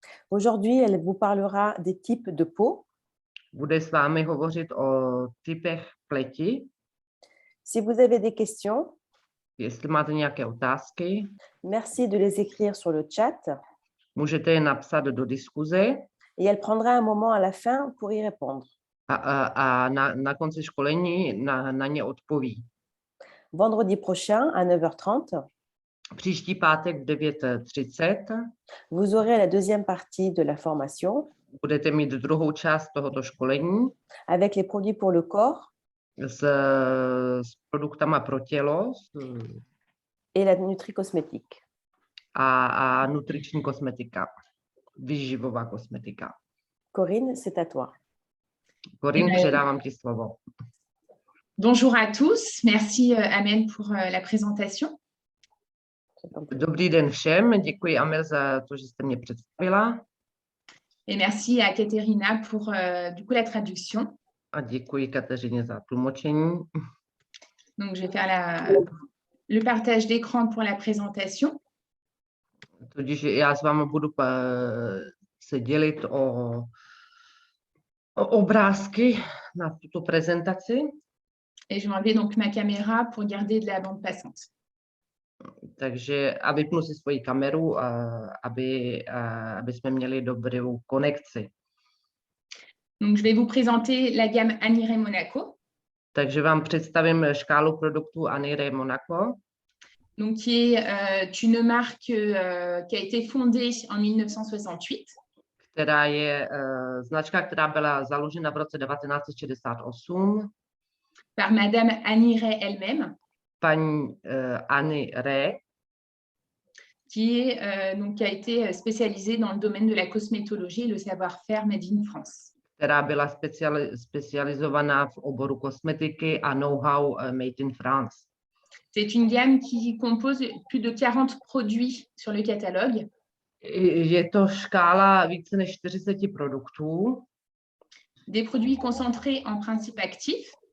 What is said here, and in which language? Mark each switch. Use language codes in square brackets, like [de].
[fr] Aujourd'hui, elle vous parlera des types de peau. [cs] Bude s vámi hovořit o typech pleti. [fr] Si vous avez des questions, [cs] jestli máte nějaké otázky, [fr] merci de les écrire sur le chat. [cs] Můžete je napsat do diskuze. [fr] Et elle prendra un moment à la fin pour y répondre. [cs] A na konci školení na ně odpoví. [fr] Vendredi prochain à 9h30. [cs] Příští pátek v 9:30. [fr] Vous aurez la deuxième partie de la formation. [cs] Budete mít druhou část tohoto školení. [fr] Avec les produits pour le corps. [cs] S produktama pro tělo. [fr] Et la nutri-cosmétique. [cs] A nutriční kosmetika. Výživová kosmetika. [fr] Corinne, c'est à toi. [cs] Corinne, předávám ti slovo. [fr] Bonjour à tous. Merci Amel pour la présentation. [cs] Dobrý den všem. Děkuji Amel za to, že jste mě představila. [fr] Et merci à Katerina pour du coup la traduction. [cs] A děkuji Kateřině za tlumočení. [fr] Donc je vais faire le partage d'écran pour la présentation. [cs] Tudíž já s vámi budu se dělit o obrázky na tuto prezentaci. [fr] Et je vais enlever donc ma caméra pour garder de la bande passante. [cs] Takže a vypnu si svoji kameru, aby jsme měli dobrou konekci. [fr] Donc je vais vous présenter la gamme Anire Monaco. [cs] Takže vám představím škálu produktů Anire Monaco. [fr] Donc qui est une marque qui a été fondée en 1968. [cs] Která je značka, která byla založena v roce 1968. [fr] Par Madame Anire elle-même. [cs] Paní Anire. [fr] Qui a été spécialisée dans le domaine de la cosmétologie et le savoir-faire made in France. [cs] Která byla specializovaná v oboru kosmetiky a know-how made in France. [fr] C'est une gamme qui compose plus de 40 produits sur le catalogue. [cs] Je to škála více než 40 produktů. [fr] Des produits concentrés en principe actif.